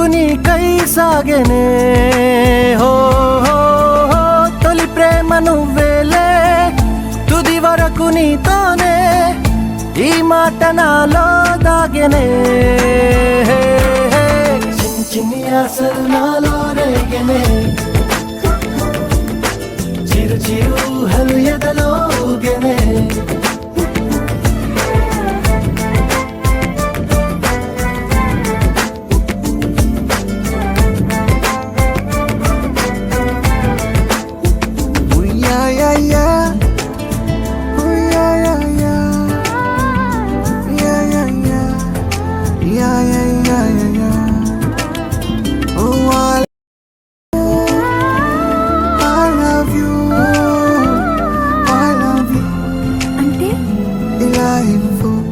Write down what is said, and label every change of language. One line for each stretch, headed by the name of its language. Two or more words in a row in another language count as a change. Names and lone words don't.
Telugu: నీకై సాగెనే హో హో హో, తొలి ప్రేమ నువ్వేలే తుది వరకు నీతోనే ఈ మాట నాలో దాగెనే హే, హే, చిన్ని చిన్ని ఆశలు నాలో రేగెనే చిరు చిరు ఊహలు ఎదలో ఊగెనే
English: Ooh, yeah, yeah, yeah. Ooh, yeah, yeah, yeah. Yeah, yeah, yeah. Yeah, yeah, yeah, yeah, yeah. Oh, I love you. I love you.
Telugu: అంటే ఇలాహింపు